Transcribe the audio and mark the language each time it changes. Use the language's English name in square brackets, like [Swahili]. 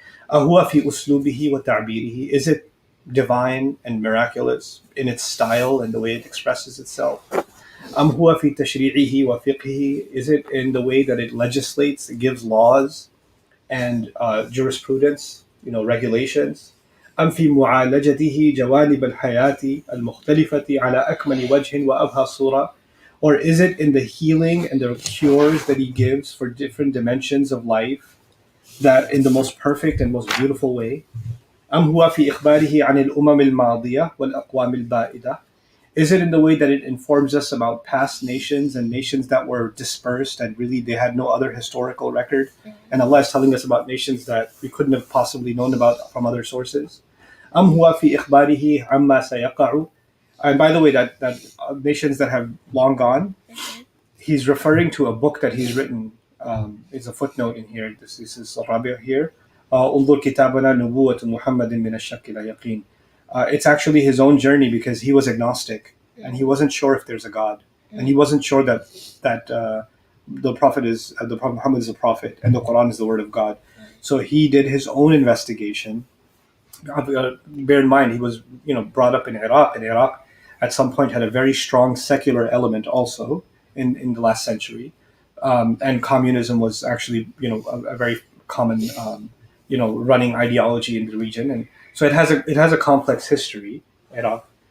[Arabic] أَهُوَ فِي أُسْلُوبِهِ وَتَعْبِيرِهِ. [English] Is it divine and miraculous in its style and the way it expresses itself? [Arabic] أَمْ هُوَ فِي تَشْرِيعِهِ وَفِقْهِهِ. [English] Is it in the way that it legislates, it gives laws and jurisprudence, regulations? [Arabic] أم في معالجته جوانب الحياة المختلفة على أكمل وجه وأبهى صورة. [English] Or is it in the healing and the cures that he gives for different dimensions of life, that in the most perfect and most beautiful way? [Arabic] أم هو في إخباره عن الأمم الماضية والأقوام البائدة. [English] Is it in the way that it informs us about past nations and nations that were dispersed and really they had no other historical record? And Allah is telling us about nations that we couldn't have possibly known about from other sources. [Arabic] أم هو في إخباره عما سيقع. [English] And by the way, that nations that have long gone, he's referring to a book that he's written. It's a footnote in here. This is Rabia here. [Arabic] انظر كتابنا نبوة محمد من الشك لا يقين. [English] It's actually his own journey, because he was agnostic and he wasn't sure if there's a God, and he wasn't sure that the Prophet Muhammad is a prophet and the Quran is the word of God. So he did his own investigation. Bear in mind, he was brought up in Iraq, and Iraq at some point had a very strong secular element also in the last century, and communism was actually a very common running ideology in the region, and so it has a complex history, Iraq.